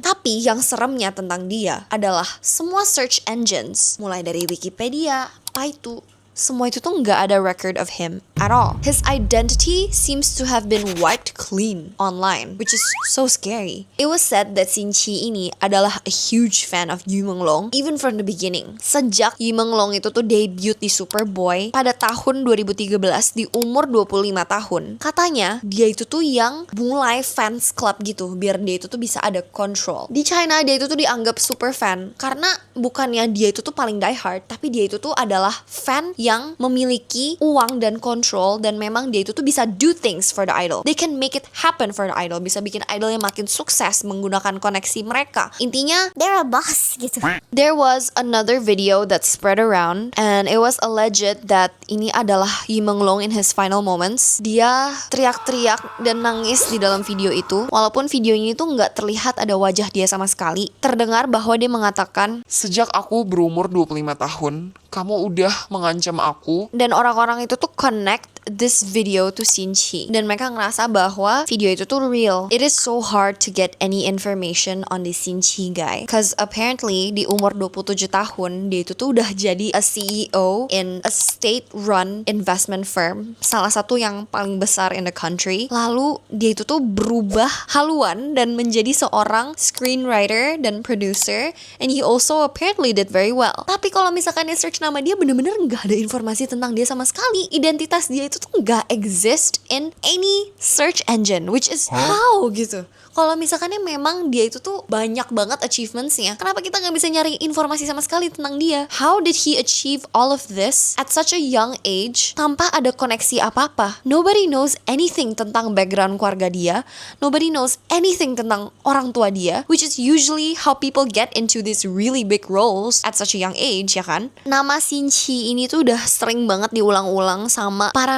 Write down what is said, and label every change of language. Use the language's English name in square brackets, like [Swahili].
[Indonesian] Tapi yang seremnya tentang dia adalah semua search engines, mulai dari Wikipedia, Baidu, semua itu tuh nggak ada [English] record of him at all. His identity seems to have been wiped clean online, which is so scary. It was said that Sin Chi [Indonesian] ini adalah [English] a huge fan of Yu Menglong even from the beginning. [Indonesian] Sejak Yu Menglong itu tuh debut di Superboy pada tahun 2013 di umur 25 tahun. Katanya dia itu tuh yang mulai fans club gitu biar dia itu tuh bisa ada control. Di China dia itu tuh dianggap super fan karena bukannya dia itu tuh paling die hard, tapi dia itu tuh adalah fan yang memiliki uang dan control, dan memang dia itu tuh bisa [English] do things for the idol. They can make it happen for the idol. [Indonesian] Bisa bikin idolnya makin sukses menggunakan koneksi mereka. Intinya, [English] they're a boss gitu. There was another video that spread around and it was alleged that [Indonesian] ini adalah [English] Yu Menglong in his final moments. [Indonesian] Dia teriak-teriak dan nangis di dalam video itu. Walaupun video ini tuh nggak terlihat ada wajah dia sama sekali. Terdengar bahwa dia mengatakan, "Sejak aku berumur 25 tahun, kamu udah mengancam aku." Dan orang-orang itu tuh [English] connect this video to [Indonesian] Sin Chi. Dan mereka ngerasa bahwa video itu tuh real. [English] It is so hard to get any information on the Sin Chi guy. [Indonesian] Cause apparently di umur 27 tahun, dia itu tuh udah jadi [English] a CEO in a state-run investment firm. [Indonesian] Salah satu yang paling besar [English] in the country. [Indonesian] Lalu dia itu tuh berubah haluan dan menjadi seorang screenwriter dan producer. [English] And he also apparently did very well. [Indonesian] Tapi kalau misalkan dia search nama dia, bener-bener nggak ada informasi tentang dia sama sekali. Identitas dia itu tuh nggak [English] exist in any search engine, which is how [Indonesian] gitu. Kalau misalkannya memang dia itu tuh banyak banget achievementsnya, kenapa kita nggak bisa nyari informasi sama sekali tentang dia? [English] How did he achieve all of this at such a young age [Indonesian] tanpa ada koneksi apa-apa? [English] Nobody knows anything [Indonesian] tentang background keluarga dia. [English] Nobody knows anything [Indonesian] tentang orang tua dia, [English] which is usually how people get into these really big roles at such a young age, [Indonesian] ya kan? Nama Sin Chi ini tuh udah sering banget diulang-ulang sama para